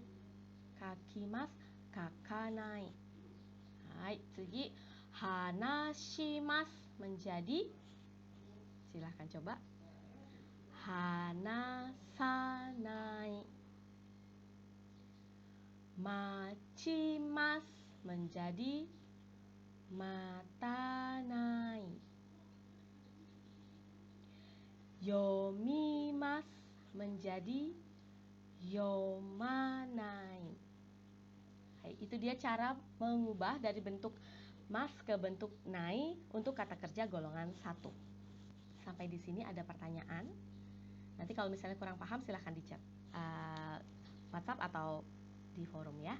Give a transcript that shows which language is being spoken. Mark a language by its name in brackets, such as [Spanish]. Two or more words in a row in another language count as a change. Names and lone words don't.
[Japanese] 書きます、書かない。はい, 次 話します [Indonesian] menjadi, silahkan coba, hanasanai. Machimasu menjadi matanai. Yomimasu menjadi yomanai. Hai, itu dia cara mengubah dari bentuk mas ke bentuk nai untuk kata kerja golongan 1. Sampai di sini ada pertanyaan? Nanti kalau misalnya kurang paham silahkan di chat WhatsApp atau di forum ya.